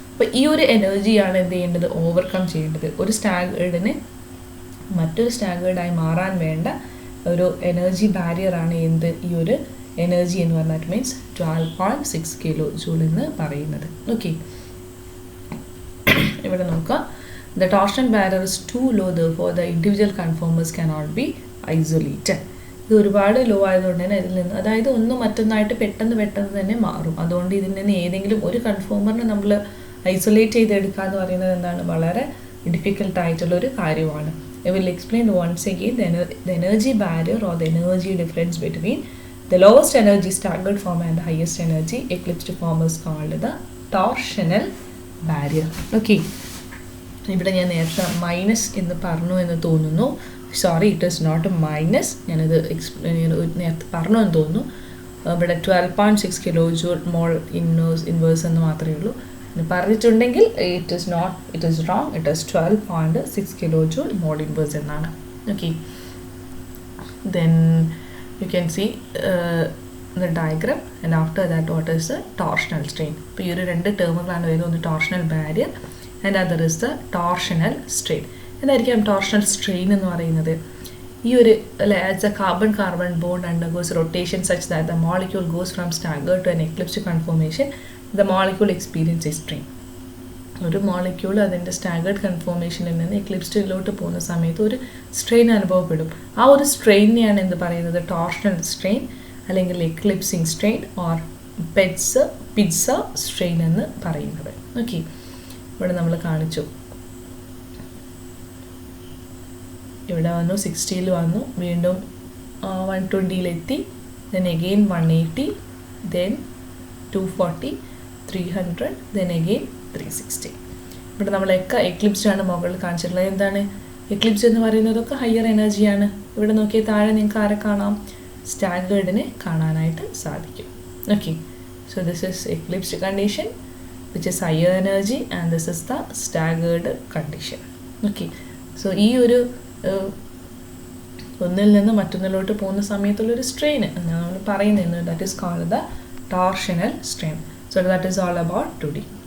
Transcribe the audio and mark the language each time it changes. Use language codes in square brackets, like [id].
[ml] അപ്പോൾ ഈ ഒരു എനർജിയാണ് എന്ത് ചെയ്യേണ്ടത്, ഓവർകം ചെയ്യേണ്ടത്. ഒരു സ്റ്റാഗേർഡിന് മറ്റൊരു സ്റ്റാഗേർഡായി മാറാൻ വേണ്ട ഒരു എനർജി ബാരിയറാണ് എന്ത്, ഈ ഒരു എനർജി എന്ന് പറഞ്ഞാൽ മീൻസ് 12.6 കിലോ ജൂൾ എന്ന് പറയുന്നത്. ഓക്കെ, ഇവിടെ നോക്കുക. [en] The torsion barrier is too low, therefore the individual conformers cannot be isolated. [ml] ഇത് ഒരുപാട് ലോ ആയതുകൊണ്ട് തന്നെ ഇതിൽ നിന്ന്, അതായത് ഒന്ന് മറ്റൊന്നായിട്ട് പെട്ടെന്ന് തന്നെ മാറും. അതുകൊണ്ട് ഇതിൽ നിന്ന് ഏതെങ്കിലും ഒരു കൺഫോമറിനെ നമ്മൾ ഐസൊലേറ്റ് ചെയ്തെടുക്കുക എന്ന് പറയുന്നത് എന്താണ്, വളരെ ഡിഫിക്കൽട്ടായിട്ടുള്ളൊരു കാര്യമാണ്. [en] I will explain once again the energy barrier or the energy difference between the lowest energy staggered form and the highest energy eclipsed form is called the torsional barrier. [ml] Okay, ഇവിടെ ഞാൻ നേരത്തെ minus എന്ന് പറഞ്ഞു എന്ന് തോന്നുന്നു. Sorry, [en] It is not minus. [ml] ഞാനത് നേരത്തെ പറഞ്ഞു എന്ന് തോന്നുന്നു. ഇവിടെ 12.6 കിലോ ജൂൾ മോൾ ഇൻവേഴ്സ് എന്ന് മാത്രമേ ഉള്ളൂ. പറഞ്ഞിട്ടുണ്ടെങ്കിൽ [en] It is wrong. It is 12.6 kilo joule mole inverse [ml] എന്നാണ്. [en] Okay, then you can see the diagram, and after that what is the torsional strain. [ml] ഇപ്പോൾ ഈ ഒരു രണ്ട് ടേമുകളാണ് വരുന്നത്. ഒന്ന് torsional barrier [en] and other is the torsional strain. [ml] എന്തായിരിക്കും torsional strain എന്ന് പറയുന്നത്? ഈ ഒരു [en] as a carbon bond undergoes rotation such that the molecule goes from staggered to an eclipsed conformation, the molecule experiences strain. [ml] ഒരു molecule അതിൻ്റെ staggered കൺഫോർമേഷനിൽ നിന്ന് എക്ലിപ്സ്ഡിലോട്ട് പോകുന്ന സമയത്ത് ഒരു സ്ട്രെയിൻ അനുഭവപ്പെടും. ആ ഒരു സ്ട്രെയിനെയാണ് എന്ത് പറയുന്നത്, ടോർഷണൽ സ്ട്രെയിൻ അല്ലെങ്കിൽ എക്ലിപ്സിങ് സ്ട്രെയിൻ ഓർ പിറ്റ്സ സ്ട്രെയിൻ എന്ന് പറയുന്നത്. ഓക്കെ, ഇവിടെ നമ്മൾ കാണിച്ചു. ഇവിടെ വന്നു 60 വന്നു, വീണ്ടും 120 [en] then again 180, then 240, 300, then again 360. [ml] ഇവിടെ നമ്മളൊക്കെ എക്ലിപ്സ്ഡ് ആണ് മുകളിൽ കാണിച്ചിട്ടുള്ളത്. എന്താണ് എക്ലിപ്സ് എന്ന് പറയുന്നതൊക്കെ ഹയർ എനർജിയാണ്. ഇവിടെ നോക്കിയാൽ താഴെ നിങ്ങൾക്ക് ആരെ കാണാം, സ്റ്റാഗേർഡിനെ കാണാനായിട്ട് സാധിക്കും. Okay, [en] so this is eclipsed condition which is higher energy and this is the staggered condition. Okay, so [ml] ഈ ഒരു ഒന്നിൽ നിന്ന് മറ്റൊന്നിലോട്ട് പോകുന്ന സമയത്തുള്ളൊരു സ്ട്രെയിൻ നമ്മൾ പറയുന്നത്, [en] that is called the torsional strain. So that is all about today.